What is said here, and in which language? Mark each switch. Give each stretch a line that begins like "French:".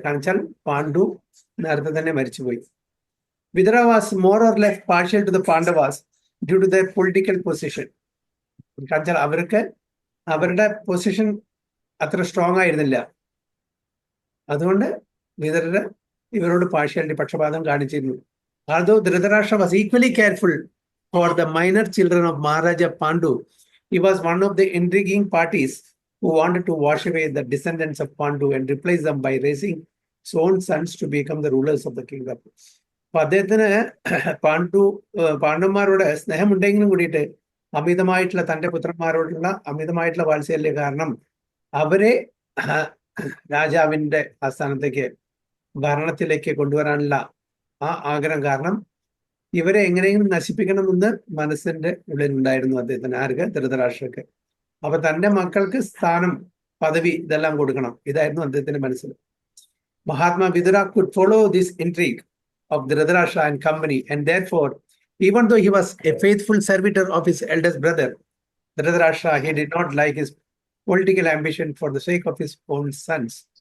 Malayalam: കാരണം വെച്ചാൽ പാണ്ഡു നേരത്തെ തന്നെ മരിച്ചുപോയി.
English: Vidura was more or less partial to the Pandavas due to the political position.
Malayalam: കാരണം വെച്ചാൽ അവർക്ക് അവരുടെ പൊസിഷൻ അത്ര സ്ട്രോങ് ആയിരുന്നില്ല. അതുകൊണ്ട് വിതുരര് ഇവരോട് പാർഷ്യാലിറ്റി, പക്ഷപാതം കാണിച്ചിരുന്നു.
English: Although Dhritarashtra was equally careful for the minor children of Maharaja Pandu, he was one of the intriguing parties who wanted to wash away the descendants of Pandu and replace them by raising his own sons to become the rulers of the kingdom.
Malayalam: അപ്പൊ അദ്ദേഹത്തിന് പാണ്ഡവന്മാരോട് സ്നേഹമുണ്ടെങ്കിലും കൂടിയിട്ട് അമിതമായിട്ടുള്ള തന്റെ പുത്രന്മാരോടുള്ള അമിതമായിട്ടുള്ള വാത്സല്യ കാരണം അവരെ രാജാവിന്റെ ആസ്ഥാനത്തേക്ക് ഭരണത്തിലേക്ക് കൊണ്ടുവരാനുള്ള ആ ആഗ്രഹം കാരണം ഇവരെ എങ്ങനെയെങ്കിലും നശിപ്പിക്കണമെന്ന് മനസ്സിന്റെ ഉള്ളിലുണ്ടായിരുന്നു അദ്ദേഹത്തിന്. ആർക്ക്? ധൃതരാഷ്ട്രക്ക്. അപ്പൊ തന്റെ മക്കൾക്ക് സ്ഥാനം, പദവി ഇതെല്ലാം കൊടുക്കണം, ഇതായിരുന്നു അദ്ദേഹത്തിന്റെ മനസ്സിൽ.
English: Mahatma Vidura could follow this intrigue of Dhritarashtra and company, and therefore, even though he was a faithful servitor of his eldest brother, Dhritarashtra, he did not like his political ambition for the sake of his own sons.